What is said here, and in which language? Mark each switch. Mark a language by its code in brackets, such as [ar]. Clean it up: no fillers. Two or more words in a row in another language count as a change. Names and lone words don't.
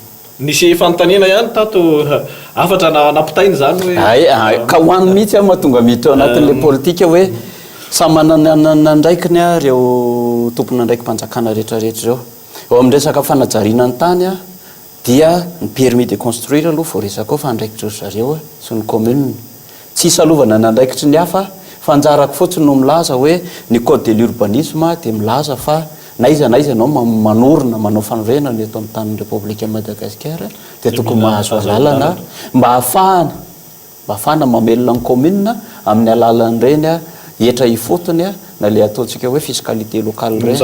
[mg] nisy fanontaniana ihany tato afatra nampitainy zany hoe ka hoany mihitsy mahatonga miditra anatin'le politika hoe samy manana andraikiny reo tompona andraiky mpanjakana rehetrarehetra reo eo amin'ny resaka fanajariana ny tany dia ny [fr] permis de construire [mg] aloha vao resaka ao fa andraikitra zareo sy ny commune tsy salovana ny andraikitry ny hafa fa anjarako fotsiny no milaza hoe ny [fr] code de l'urbanisme [mg] de milaza fa naiza anao manorina manao fanorenana eto amin'ny tanin'ny République Madagasikara de tokony mahazo alalana mba ahafahana mamelona ny commune amin'ny alalan'ireny etra ifotony na le ataontsika hoe [fr] fiscalité locale [mg] reny